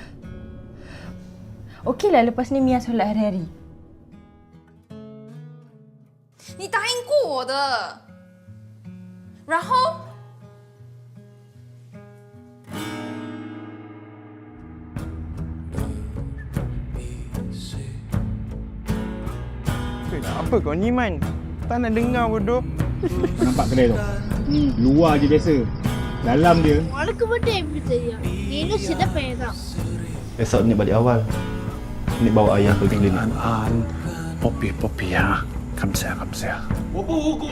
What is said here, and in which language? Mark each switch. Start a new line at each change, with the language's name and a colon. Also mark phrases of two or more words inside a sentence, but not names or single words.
Malay: Okeylah lepas ni Mia solat hari-hari.
Chinese: 你答应过我的，然后
Malay: Apa kau ni Man? Tak nak dengar bodoh. Nampak kedai tu? Luar je biasa. Dalam dia.
Tamil: உனக்கு மட்டும் எப்படி தெரியும் நீனும் சின்ன பையன் தான்
Malay: Esok Nik balik awal. Nik bawa ayah pergi klinik.
Chinese: Poppy 啊，感谢。我不无辜咩？